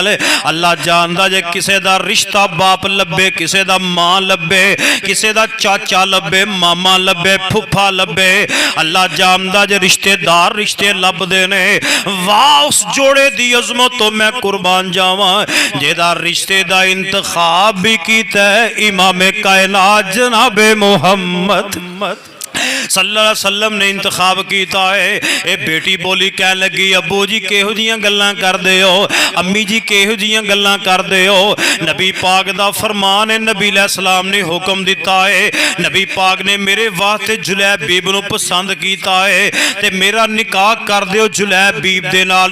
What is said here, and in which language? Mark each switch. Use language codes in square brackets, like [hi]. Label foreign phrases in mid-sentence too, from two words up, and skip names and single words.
[pa] اللہ جاندا جے کسے دا رشتہ باپ لبھے، کسے دا ماں لبھے، کسے دا چاچا لبھے، ماما لبھے، پھپھا لبھے، اللہ جاندا جے رشتے دار رشتے لبھدے نے. واہ اُس جوڑے دی عظمت توں میں قربان جاواں جیہدا رشتے دا انتخاب وی کیتا اے امام کائنات جنابِ محمد [ar] صلى الله عليه وسلم [pa] نے انتخاب کیا اے. ایہہ بیٹی بولی کہن لگی ابو جی کیہو جیہیاں گلاں کردے ہو، امی جی کیہو جیہیاں گلاں کردے ہو. نبی پاک دا فرمان اے، نبی علیہ السلام نے حکم دتا اے، نبی پاک نے میرے واسطے جلیبیب نوں پسند کیا اے تے میرا نکاح کر دیو جلیبیب دے نال.